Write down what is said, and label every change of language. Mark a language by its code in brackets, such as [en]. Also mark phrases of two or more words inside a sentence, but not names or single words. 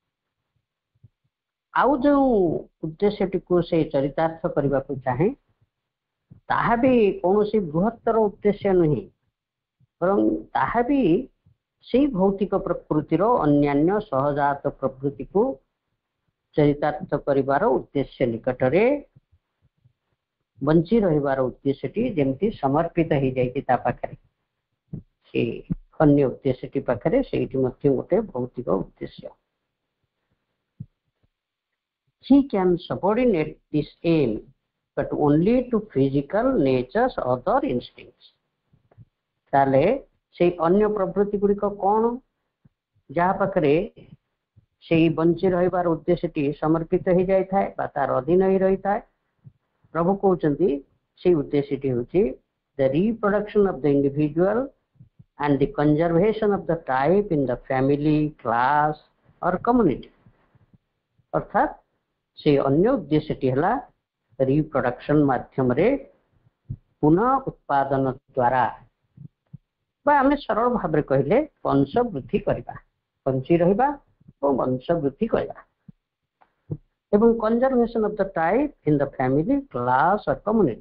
[or] ଆଉ ଯେଉଁ ଉଦ୍ଦେଶ୍ୟଟିକୁ ସେ ଚରିତାର୍ଥ କରିବାକୁ ଚାହେଁ, ତାହା ବି କୌଣସି ବୃହତ୍ତର ଉଦ୍ଦେଶ୍ୟ ନୁହେଁ, ବରଂ ତାହା ବି ସେଇ ଭୌତିକ ପ୍ରକୃତିର ଅନ୍ୟାନ୍ୟ ସହଜାତ ପ୍ରକୃତିକୁ ଚରିତାର୍ଥ କରିବାର ଉଦ୍ଦେଶ୍ୟ ନିକଟରେ ବଞ୍ଚି ରହିବାର ଉଦ୍ଦେଶ୍ୟଟି ଯେମିତି ସମର୍ପିତ ହେଇଯାଇଛି ତା ପାଖରେ, ସେ ଅନ୍ୟ ଉଦ୍ଦେଶ୍ୟଟି ପାଖରେ ସେଇଠି ମଧ୍ୟ ଗୋଟେ ଭୌତିକ ଉଦ୍ଦେଶ୍ୟ। [en] He can subordinate this aim but only to physical nature's other instincts. [or] ତାହେଲେ ସେଇ ଅନ୍ୟ ପ୍ରବୃତ୍ତି ଗୁଡ଼ିକ କ'ଣ, ଯାହା ପାଖରେ ସେଇ ବଞ୍ଚି ରହିବାର ଉଦ୍ଦେଶ୍ୟଟି ସମର୍ପିତ ହେଇଯାଇଥାଏ ବା ତାର ଅଧୀନ ହେଇ ରହିଥାଏ। ପ୍ରଭୁ କହୁଛନ୍ତି ସେଇ ଉଦ୍ଦେଶ୍ୟଟି ହେଉଛି [en] the reproduction of the individual and the conservation of the type in the family, class or community. [or] ଅର୍ଥାତ୍ ସେ ଅନ୍ୟ ଉଦ୍ଦେଶ୍ୟଟି ହେଲା ରିପ୍ରଡକ୍ସନ ମାଧ୍ୟମରେ ପୁନଃ ଉତ୍ପାଦନ ଦ୍ୱାରା, ବା ଆମେ ସରଳ ଭାବରେ କହିଲେ ବଂଶ ବୃଦ୍ଧି କରିବା, ବଞ୍ଚି ରହିବା ଓ ବଂଶ ବୃଦ୍ଧି କରିବା, ଏବଂ [en] conservation of the type in the family, class or community.